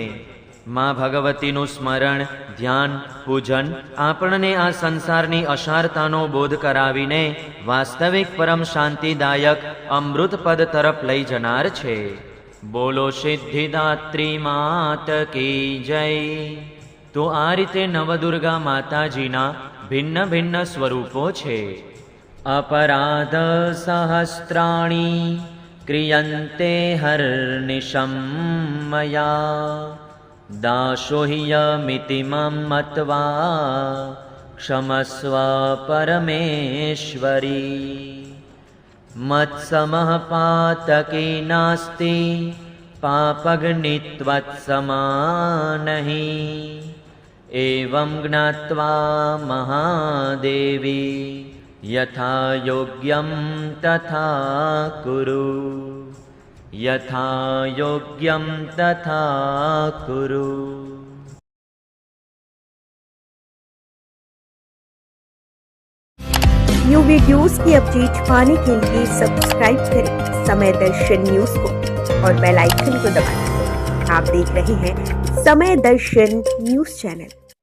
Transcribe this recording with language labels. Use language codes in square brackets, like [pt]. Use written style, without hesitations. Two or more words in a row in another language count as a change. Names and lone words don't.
[gu] માં ભગવતીનું સ્મરણ, ધ્યાન, પૂજન આપણને આ સંસારની અસારતાનો બોધ કરાવીને વાસ્તવિક પરમ શાંતિદાયક અમૃત પદ તરફ લઈ જનાર છે। બોલો સિદ્ધિદાત્રી માત કી જય। તો આ રીતે નવદુર્ગા માતાજીના ભિન્ન ભિન્ન સ્વરૂપો છે। [sa] अपराध सहस्राणि क्रियन्ते हर्निशं मया दासो हि यमिति मम मत्वा क्षमस्व परमेश्वरी। मत्समः पातकी नास्ति पापग्नित्वत्समानहि एवं ज्ञात्वा महादेवी यथा योग्यं तथा कुरु, यथा योग्यं तथा कुरु। [en] new videos [hi] की अपडेट पाने के लिए सब्सक्राइब करें समय दर्शन न्यूज को और [en] bell icon [hi] को दबाएं। आप देख रहे हैं समय दर्शन न्यूज चैनल।